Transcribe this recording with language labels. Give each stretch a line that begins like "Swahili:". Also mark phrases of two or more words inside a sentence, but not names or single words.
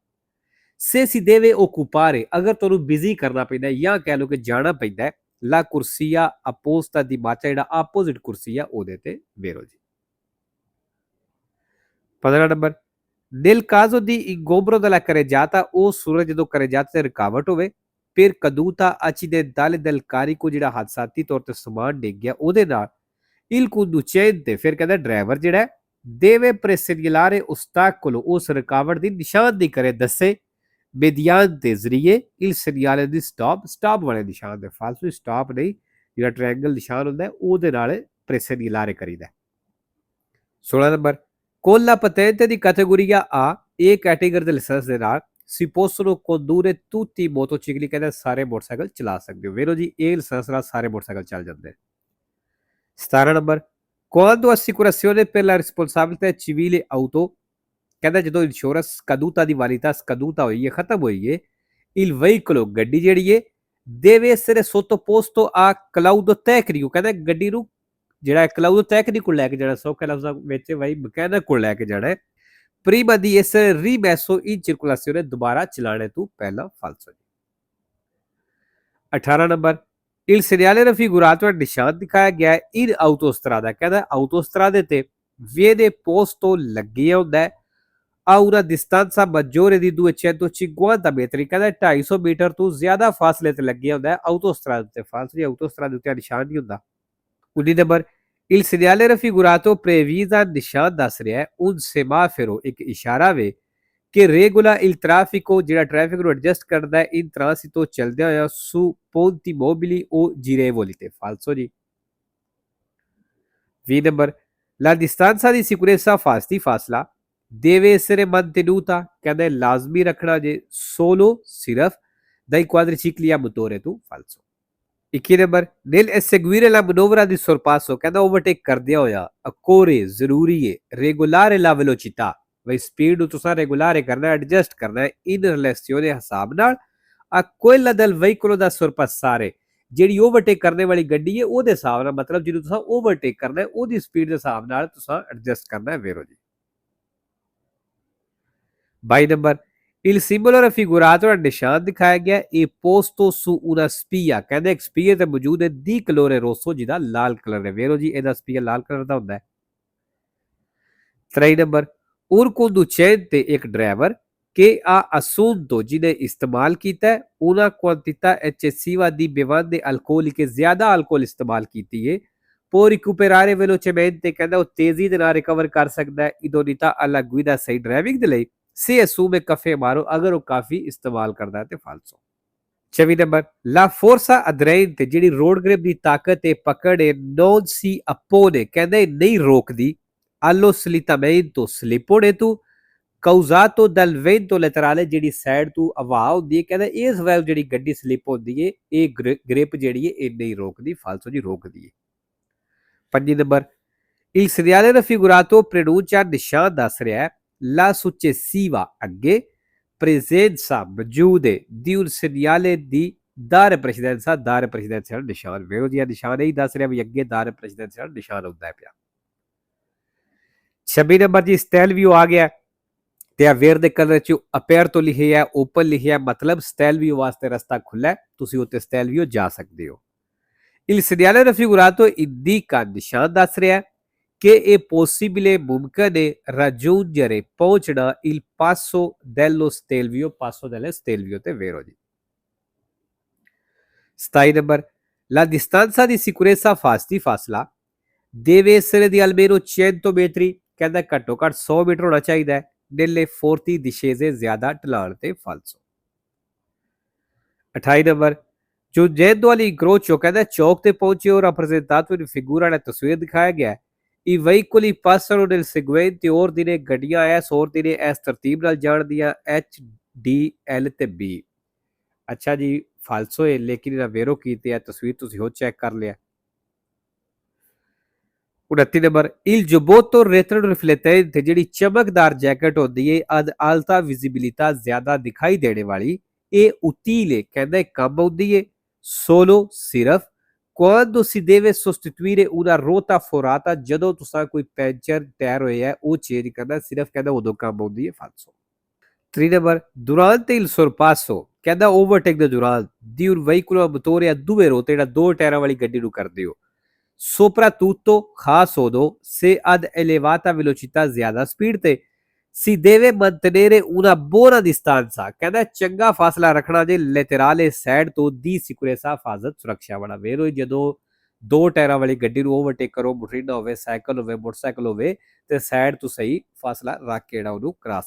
Italian: se si deve occupare
Punjabi: ਅਗਰ ਤੁਹਾਨੂੰ ਬਿਜ਼ੀ ਕਰਨਾ ਪੈਂਦਾ ਜਾਂ ਕਹਿ ਲਓ ਕਿ ਜਾਣਾ ਪੈਂਦਾ
Italian: la corsia apposta di marcia
Punjabi: ਜਿਹੜਾ ਆਪੋਜ਼ਿਟ ਕੁਰਸੀ ਆ ਉਹਦੇ ਤੇ, vero ਜੀ। 15 ਨੰਬਰ,
Italian: nel caso di ingombro della carreggiata
Punjabi: ਉਹ ਸੂਰਜ ਜਦੋਂ carreggiata ਤੇ ਰੁਕਾਵਟ ਹੋਵੇ
Italian: per caduta accidentale del carico
Punjabi: ਜਿਹੜਾ ਹਾਦਸਾਤੀ ਤੌਰ ਤੇ ਸਮਾਨ ਡਿੱਗ ਗਿਆ ਉਹਦੇ ਨਾਲ
Italian: il conducente
Punjabi: ਫਿਰ ਕਹਿੰਦਾ ਡਰਾਈਵਰ ਜਿਹੜਾ
Italian: deve presegnalare ostacolo
Punjabi: ਉਸ ਰੁਕਾਵਟ ਦੀ ਨਿਸ਼ਾਨਦੇਹੀ ਕਰੇ ਦੱਸੇ mediante ਜ਼ਰੀਏ
Italian: il segnale di stop
Punjabi: ਵਾਲੇ ਨਿਸ਼ਾਨ ਦੇ। ਫਾਲਤੂ ਸਟਾਪ ਨਹੀਂ, ਜਿਹੜਾ ਟ੍ਰਾਇੰਗਲ ਨਿਸ਼ਾਨ ਹੁੰਦਾ ਉਹਦੇ ਨਾਲ presegnalare ਕਰੀਦਾ। 16 ਨੰਬਰ,
Italian: con la patente di categoria A
Punjabi: ਇਹ ਕੈਟੇਗਰੀ ਦੇ ਲਾਇਸੈਂਸ ਦੇ ਨਾਲ
Italian: si possono condurre tutti i motocicli
Punjabi: ਕਹਿੰਦਾ ਸਾਰੇ ਮੋਟਰਸਾਈਕਲ ਚਲਾ ਸਕਦੇ ਹੋ, ਵੇਰੋ ਜੀ ਇਹ ਲਾਇਸੈਂਸ ਨਾਲ ਸਾਰੇ ਮੋਟਰਸਾਈਕਲ ਚੱਲ ਜਾਂਦੇ। 17 ਨੰਬਰ,
Italian: quando assicurazione per la responsabilità civile auto
Punjabi: ਕਹਿੰਦਾ ਜਦੋਂ ਇੰਸ਼ੋਰੈਂਸ caduta ਦੀ ਵਾਲੀਤਾ caduta ਹੋਈ ਹੈ, ਖਤਮ ਹੋਈ ਹੈ,
Italian: il veicolo
Punjabi: ਗੱਡੀ ਜਿਹੜੀ ਹੈ
Italian: deve essere sottoposto a claudio tecnico
Punjabi: ਕਹਿੰਦਾ ਗੱਡੀ ਨੂੰ ਜਿਹੜਾ
Italian: claudio tecnico
Punjabi: ਲੈ ਕੇ ਜਾਣਾ, ਸੌਖੇ ਲਫ਼ਜ਼ਾਂ ਵਿੱਚ ਬਾਈ ਮਕੈਨਿਕ ਕੋਲ ਲੈ ਕੇ ਜਾਣਾ
Italian: prima di essere rimesso in circolazione
Punjabi: ਦੁਬਾਰਾ ਚਲਾਣੇ ਤੋਂ ਪਹਿਲਾਂ। ਫਾਲਸੋ ਜੀ। 18 ਨੰਬਰ,
Italian: il segnale raffigurato
Punjabi: ਨਿਸ਼ਾਨ ਦਿਖਾਇਆ ਗਿਆ ਹੈ
Italian: in autostrada
Punjabi: ਕਹਿੰਦਾ autostrade ਤੇ
Italian: viene posto
Punjabi: ਲੱਗਿਆ ਹੁੰਦਾ ਹੈ
Italian: a una distanza maggiore di 250 metri
Punjabi: ਕਹਿੰਦਾ 250 ਮੀਟਰ ਤੋਂ ਜ਼ਿਆਦਾ ਫਾਸਲੇ ਤੇ ਲੱਗਿਆ ਹੁੰਦਾ ਹੈ autostrada ਤੇ। ਫਾਲਸੋ ਜੀ, autostrada ਉੱਤੇ ਨਿਸ਼ਾਨ ਨਹੀਂ ਹੁੰਦਾ। 19 ਨੰਬਰ,
Italian: il segnale raffigurato previsa
Punjabi: ਨਿਸ਼ਾਨ ਦੱਸ ਰਿਹਾ ਹੈ
Italian: un semaforo
Punjabi: ਇੱਕ ਇਸ਼ਾਰਾ ਵੇ ਕਿ
Italian: regola il traffico
Punjabi: ਜਿਹੜਾ ਟ੍ਰੈਫਿਕ ਨੂੰ ਐਡਜਸਟ ਕਰਦਾ ਹੈ
Italian: in transito
Punjabi: ਚੱਲਦਿਆਂ ਹੋਇਆ
Italian: su ponti mobili o girevoli
Punjabi: ਤੇ। ਫਾਲਸੋ ਜੀ। 20 ਨੰਬਰ,
Italian: la distanza di sicurezza ਫਾਸਲਾ deve essere mantenuta
Punjabi: ਕਹਿੰਦੇ ਲਾਜ਼ਮੀ ਰੱਖਣਾ ਜੇ
Italian: solo ਸਿਰਫ dai quadricicli a motore ਤੋਂ। ਫਾਲਸੋ।
Punjabi: 21 ਨੰਬਰ,
Italian: nel eseguire la manovra di sorpasso
Punjabi: ਕਹਿੰਦਾ ਓਵਰਟੇਕ ਕਰਦਿਆਂ ਹੋਇਆ occorre ਜ਼ਰੂਰੀ ਹੈ
Italian: regolare la velocità
Punjabi: ਬਈ ਸਪੀਡ ਨੂੰ ਤੁਸੀਂ ਰੈਗੂਲਾਰੇ ਕਰਨਾ, ਐਡਜਸਟ ਕਰਨਾ ਹੈ
Italian: in relazione
Punjabi: ਹਿਸਾਬ ਨਾਲ
Italian: a quella del veicolo da sorpassare
Punjabi: ਜਿਹੜੀ ਓਵਰਟੇਕ ਕਰਨੇ ਵਾਲੀ ਗੱਡੀ ਹੈ ਉਹਦੇ ਹਿਸਾਬ ਨਾਲ, ਮਤਲਬ ਜਿਹਨੂੰ ਤੁਸੀਂ ਓਵਰਟੇਕ ਕਰਨਾ ਹੈ ਉਹਦੀ ਸਪੀਡ ਦੇ ਹਿਸਾਬ ਨਾਲ ਤੁਸੀਂ ਐਡਜਸਟ ਕਰਨਾ ਹੈ, ਵੇਰੋ ਜੀ। 22 ਨੰਬਰ,
Italian: il simbolo raffigurato
Punjabi: ਨਿਸ਼ਾਨ ਦਿਖਾਇਆ ਗਿਆ ਇਹ
Italian: posto su una spia
Punjabi: ਕਹਿੰਦੇ ਇੱਕ ਸਪੀਅਰ ਤੇ ਮੌਜੂਦ ਹੈ
Italian: di colore rosso
Punjabi: ਜਿਹਦਾ ਲਾਲ ਕਲਰ ਹੈ, ਵੇਰੋ ਜੀ ਇਹਦਾ ਸਪੀਅਰ ਲਾਲ ਕਲਰ ਦਾ ਹੁੰਦਾ ਹੈ। 23 ਨੰਬਰ,
Italian: un conducente
Punjabi: ਇੱਕ ਡਰਾਈਵਰ
Italian: che ha assunto
Punjabi: ਜਿਹਨੇ ਇਸਤੇਮਾਲ ਕੀਤਾ ਹੈ
Italian: una quantità eccessiva di bevande alcoliche
Punjabi: ਜ਼ਿਆਦਾ ਅਲਕੋਹਲ ਇਸਤੇਮਾਲ ਕੀਤੀ ਹੈ
Italian: può recuperare velocemente
Punjabi: ਕਹਿੰਦਾ ਉਹ ਤੇਜ਼ੀ ਦੇ ਨਾਲ ਰਿਕਵਰ ਕਰ ਸਕਦਾ ਹੈ
Italian: idoneità alla guida
Punjabi: ਸਹੀ ਡਰਾਈਵਿੰਗ ਦੇ ਲਈ
Italian: se assume caffè amaro
Punjabi: ਅਗਰ ਉਹ ਕਾਫੀ ਇਸਤੇਮਾਲ ਕਰਦਾ ਹੈ ਤੇ। ਫਾਲਸੋ। 24 ਨੰਬਰ,
Italian: la forza aderente
Punjabi: ਜਿਹੜੀ
English: road grip
Punjabi: ਦੀ ਤਾਕਤ ਤੇ ਪਕੜ ਹੈ
Italian: non si oppone
Punjabi: ਕਹਿੰਦੇ ਨਹੀਂ ਰੋਕਦੀ
Italian: allo slittamento
Punjabi: slip ਹੋਣੇ ਤੋਂ
Italian: causato dal vento laterale
Punjabi: ਜਿਹੜੀ ਸਾਈਡ ਤੋਂ ਹਵਾ ਹੁੰਦੀ ਹੈ ਕਹਿੰਦਾ ਇਸ ਵਜ੍ਹਾ ਜਿਹੜੀ ਗੱਡੀ ਸਲਿਪ ਹੁੰਦੀ ਹੈ ਇਹ ਗ੍ਰਿਪ ਜਿਹੜੀ ਹੈ ਇਹ ਨਹੀਂ ਰੋਕਦੀ। ਫਾਲਸੋ ਜੀ, ਰੋਕਦੀ ਹੈ। 5 ਨੰਬਰ,
Italian: il segnale raffigurato preannuncia
Punjabi: ਨਿਸ਼ਾਨ ਦੱਸ ਰਿਹਾ ਹੈ
Italian: la successiva
Punjabi: ਅੱਗੇ presenza ਮੌਜੂਦ
Italian: di un segnale di dare precedenza dare precedenza
Punjabi: ਨਿਸ਼ਾਨ, ਵੇਰੋ ਜੀ ਨਿਸ਼ਾਨ ਇਹੀ ਦੱਸ ਰਿਹਾ ਵੀ ਅੱਗੇ
Italian: dare precedenza
Punjabi: ਨਿਸ਼ਾਨ ਹੁੰਦਾ ਪਿਆ। 26 ਨੰਬਰ ਜੀ, stelvio ਆ ਗਿਆ ਤੇ ਅਵੇਅਰ ਦੇ ਕਲਰ ਚ ਅਪੇਅਰ ਤੋਂ ਲਿਖਿਆ ਓਪਨ ਲਿਖਿਆ, ਮਤਲਬ stelvio ਵਾਸਤੇ ਰਸਤਾ ਖੁੱਲਾ ਤੁਸੀਂ ਉੱਤੇ stelvio ਜਾ ਸਕਦੇ ਹੋ।
Italian: il segnale raffigurato indica
Punjabi: ਨਿਸ਼ਾਨ ਦੱਸ ਰਿਹਾ
Italian: che è possibile
Punjabi: ਮੁਮਕਿਨ ਹੈ
Italian: raggiungere ਪਹੁੰਚਣਾ il passo dello stelvio passo delle stelvio
Punjabi: ਤੇ, ਵੇਰੋ ਜੀ। 27 ਨੰਬਰ,
Italian: La distanza di sicurezza di ਫਾਸਲਾ deve essere di almeno 100 metri,
Punjabi: ਕਹਿੰਦਾ ਘੱਟੋ ਘੱਟ 100 ਮੀਟਰ ਹੋਣਾ ਚਾਹੀਦਾ ਹੈ
Italian: nelle forti discese
Punjabi: ਜ਼ਿਆਦਾ ਢਲਾਣ ਤੇ ਫਾਲਸੋ।
Italian: 28 ਨੰਬਰ giungendo all'incrocio,
Punjabi: ਕਹਿੰਦਾ ਚੌਕ ਤੇ ਪਹੁੰਚੇ ਹੋ
Italian: rappresentato in figura
Punjabi: ਨੇ ਤਸਵੀਰ ਦਿਖਾਇਆ ਗਿਆ ਹੈ
Italian: i veicoli passano nel seguente ordine,
Punjabi: ਗੱਡੀਆਂ ਇਸ ordine ਇਸ ਤਰਤੀਬ ਨਾਲ ਜਾਣਦੀਆਂ H D L ਤੇ B। ਅੱਛਾ ਜੀ ਫਾਲਸੋ ਹੈ ਲੇਕਿਨ ਇਹਦਾ ਵੇਰੋ ਕੀਤੇ ਆ ਤਸਵੀਰ ਤੁਸੀਂ ਹੋ ਚੈੱਕ ਕਰ ਲਿਆ।
Italian: 29 ਨੰਬਰ il giubbotto retroriflettente,
Punjabi: ਜਿਹੜੀ ਚਮਕਦਾਰ ਜੈਕਟ ਹੁੰਦੀ ਹੈ
Italian: ad alta visibilità,
Punjabi: ਜ਼ਿਆਦਾ ਦਿਖਾਈ ਦੇਣੇ ਵਾਲੀ, ਇਹ utile ਕਹਿੰਦਾ ਕੰਮ ਆਉਂਦੀ ਹੈ solo ਸਿਰਫ
Italian: quando si deve sostituire una ruota forata,
Punjabi: ਜਦੋਂ ਤੁਸੀਂ ਕੋਈ
English: puncture tyre
Punjabi: ਹੋਇਆ ਉਹ ਚੇਂਜ ਕਰਨਾ, ਸਿਰਫ ਕਹਿੰਦਾ ਉਦੋਂ ਕੰਮ ਆਉਂਦੀ ਹੈ ਫਾਲਸੋ।
Italian: 3 ਨੰਬਰ durante il sorpasso,
Punjabi: ਕਹਿੰਦਾ ਓਵਰਟੇਕ ਦੇ ਦੌਰਾਨ
Italian: di un veicolo a motore a due ruote,
Punjabi: ਜਿਹੜਾ ਦੋ ਟਾਇਰਾਂ ਵਾਲੀ ਗੱਡੀ ਨੂੰ ਕਰਦੇ ਹੋ soprattutto ਖਾਸ ਉਦੋਂ
Italian: se ad elevata velocità,
Punjabi: ਜ਼ਿਆਦਾ ਸਪੀਡ ਤੇ
Italian: si deve mantenere una buona distanza,
Punjabi: ਕਹਿੰਦਾ ਚੰਗਾ ਫਾਸਲਾ ਰੱਖਣਾ ਜੇ ਲੈਟਰale ਸਾਈਡ ਤੋਂ ਦੀ sicurezza, ਹਿਫਾਜ਼ਤ ਸੁਰੱਖਿਆ ਵਾਲਾ ਵੇਰੋ ਜਦੋਂ ਦੋ ਟਾਇਰਾਂ ਵਾਲੀ ਗੱਡੀ ਨੂੰ ਓਵਰਟੇਕ ਕਰੋ, ਮੋਟਰਸਾਈਕਲ ਹੋਵੇ, ਸਾਈਕਲ ਹੋਵੇ, ਮੋਟਰਸਾਈਕਲ ਹੋਵੇ ਤੇ ਸਾਈਡ ਤੋਂ ਸਹੀ ਫਾਸਲਾ ਰੱਖ ਕੇ ਜਿਹੜਾ ਉਹਨੂੰ ਕ੍ਰਾਸ